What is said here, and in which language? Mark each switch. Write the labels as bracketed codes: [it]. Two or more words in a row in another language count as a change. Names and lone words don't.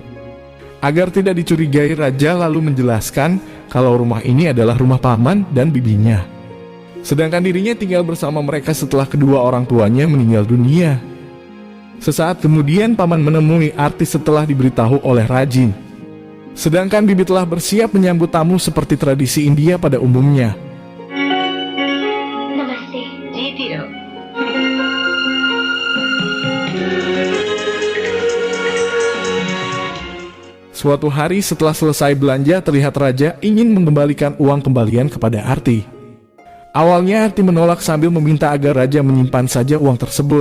[id] Agar tidak dicurigai, Raja lalu menjelaskan kalau rumah ini adalah rumah paman dan bibinya. Sedangkan dirinya tinggal bersama mereka setelah kedua orang tuanya meninggal dunia. Sesaat kemudian paman menemui Aarti setelah diberitahu oleh Raji. Sedangkan bibi telah bersiap menyambut tamu seperti tradisi India pada umumnya. [hi] नमस्ते. जीती रहो. [id] Suatu hari setelah selesai belanja, terlihat Raja ingin mengembalikan uang kembalian kepada Aarti. Awalnya Aarti menolak sambil meminta agar Raja menyimpan saja uang tersebut.